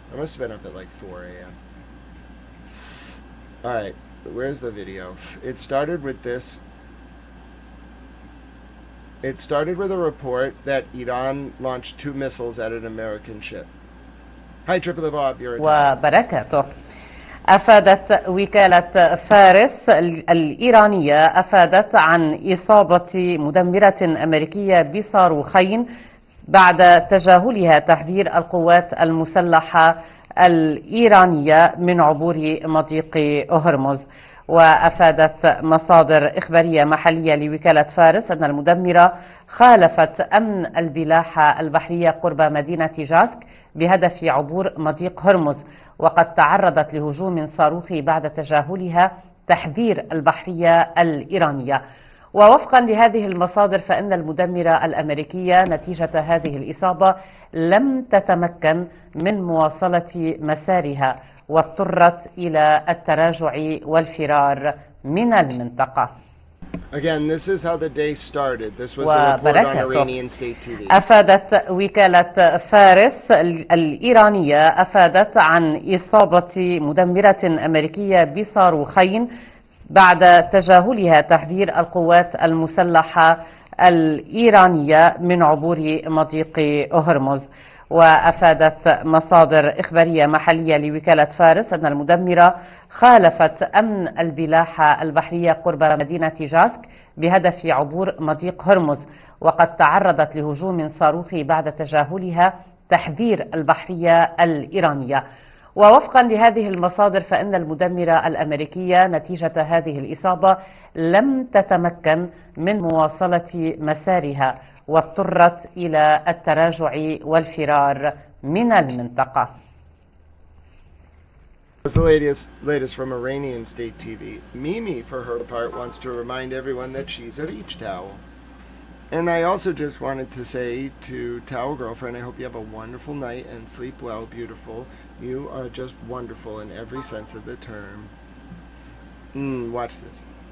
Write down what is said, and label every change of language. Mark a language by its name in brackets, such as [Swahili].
[English] I must have been up at like 4 a.m. Alright, where's the video? It started with this. It started with a report that Iran launched 2 missiles at an American ship. Hi, Triple Bob, you're [Arabic] وبركاته. أفادت وكالة فارس الإيرانية عن إصابة مدمرة أمريكية بصاروخين بعد تجاهلها تحذير القوات المسلحة الإيرانية من عبور مضيق هرمز. وأفادت مصادر إخبارية محلية لوكالة فارس أن المدمرة خالفت أمن البلاحة البحرية قرب مدينة جاسك بهدف عبور مضيق هرمز، وقد تعرضت لهجوم صاروخي بعد تجاهلها تحذير البحرية الإيرانية. ووفقا لهذه المصادر فإن المدمرة الأمريكية نتيجة هذه الإصابة لم تتمكن من مواصلة مسارها واضطرت إلى التراجع والفرار من المنطقة. [English] Again, this is how the day started. This was the report on Iranian state TV. أفادت وكالة فارس الإيرانية عن إصابة مدمرة أمريكية بصاروخين بعد تجاهلها تحذير القوات المسلحة الإيرانية من عبور مضيق هرمز. وأفادت مصادر إخبارية محلية لوكالة فارس أن المدمرة خالفت أمن البلاحة البحرية قرب مدينة جاسك بهدف عبور مضيق هرمز، وقد تعرضت لهجوم صاروخي بعد تجاهلها تحذير البحرية الإيرانية. ووفقا لهذه المصادر فإن المدمرة الأمريكية نتيجة هذه الإصابة لم تتمكن من مواصلة مسارها، واضطرت إلى التراجع والفرار من المنطقة. The latest from Iranian state TV. Mimi, for her part, wants to remind everyone that she's a beach towel. And I also just wanted to say to Towel Girlfriend, I hope you have a wonderful night and sleep well, beautiful. You are just wonderful in every sense of the term. Watch this.